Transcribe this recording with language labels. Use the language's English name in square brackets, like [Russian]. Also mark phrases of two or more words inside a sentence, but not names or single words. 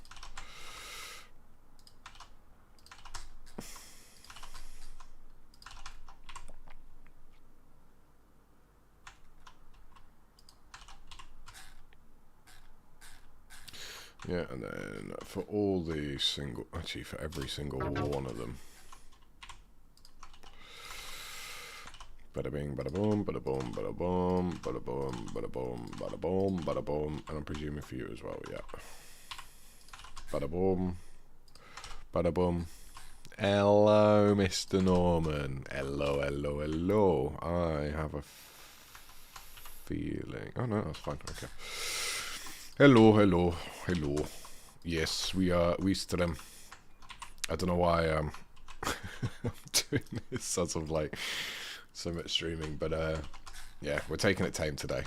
[English] Yeah, and then for all the single... Actually, for every single one of them. Bada bing, bada boom, bada boom, bada boom, bada boom, bada boom, bada boom, bada boom, and I'm presuming for you as well, yeah. Bada boom, bada boom. Hello, Mr. Norman. Hello, hello, hello. I have a feeling. Oh no, that's fine. Okay. Hello, hello, hello. Yes, we stream. I don't know why I'm doing this sort of like so much streaming, but yeah, we're taking it tame today.